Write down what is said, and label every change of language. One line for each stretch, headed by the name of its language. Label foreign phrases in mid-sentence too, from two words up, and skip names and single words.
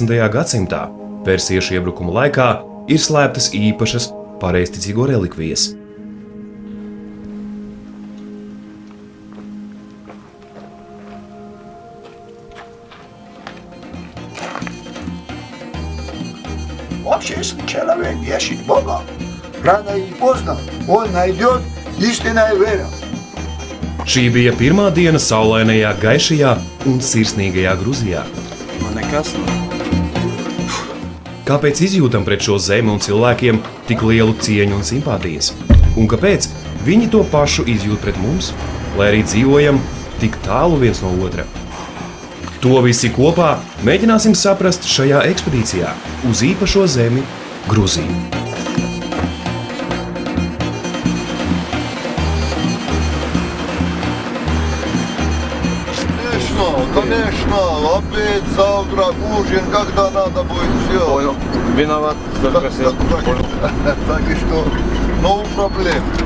Latvian: gadsimtā, persiešu iebrukuma laikā, ir slēptas īpašas pareizticīgo relikvijas.
Russian: Вообще, если человек ищет Бога, рано или поздно он найдет истинную веру.
Latvian: Šī bija pirmā diena saulainajā, gaišajā un sirsnīgajā Gruzijā. Nekas nav. Kāpēc izjūtam pret šo zemi un cilvēkiem tik lielu cieņu un simpātijas? Un kāpēc viņi to pašu izjūt pret mums, lai arī dzīvojam tik tālu viens no otra? To visi kopā mēģināsim saprast šajā ekspedīcijā uz īpašo zemi Gruziju.
Russian: Конечно, опять завтра ужин, когда надо будет все. Понял. Виноват, что спросил. Так и что, no проблем.